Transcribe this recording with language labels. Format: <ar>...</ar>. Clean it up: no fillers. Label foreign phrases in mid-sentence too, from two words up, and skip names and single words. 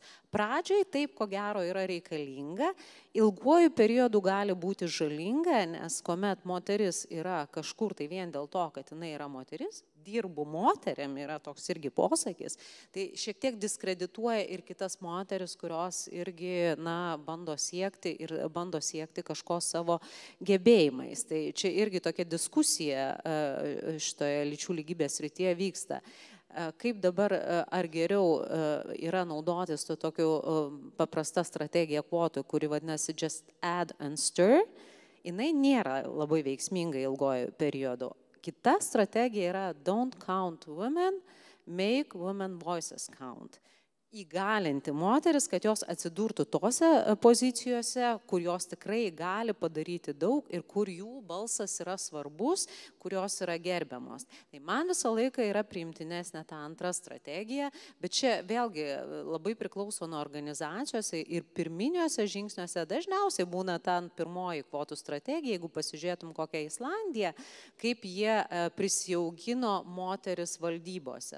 <lt>Pradžiai taip, ko gero, yra reikalinga, ilguoju periodu gali būti žalinga, nes kuomet moteris yra kažkur tai vien dėl to, kad jinai yra moteris, dirbu moteriam, yra toks irgi posakis, tai šiek tiek diskredituoja ir kitas moteris, kurios irgi, bando siekti kažko savo gebėjimais. Tai čia irgi tokia diskusija šitoje lyčių lygybės srityje vyksta. Kaip dabar, ar geriau yra naudotis to tokiu paprasta strategija kvotų, kuri vadinasi</lt> <en>just add and stir,</en> <lt>jinai nėra labai veiksminga ilgojo periodu. Kita strategija yra</lt> <en>don't count women, make women voices count.</en> <lt>Įgalinti moteris, kad jos atsidurtų tose pozicijose, kur jos tikrai gali padaryti daug ir kur jų balsas yra svarbus, kur jos yra gerbiamos. Tai man visą laiką yra priimtinesnė ta antra strategija, bet čia vėlgi labai priklauso nuo organizacijose ir pirminiuose žingsniuose dažniausiai būna ta pirmoji kvotų strategija, jeigu pasižiūrėtum kokią Islandiją, kaip jie prisijaugino moteris valdybose.</lt>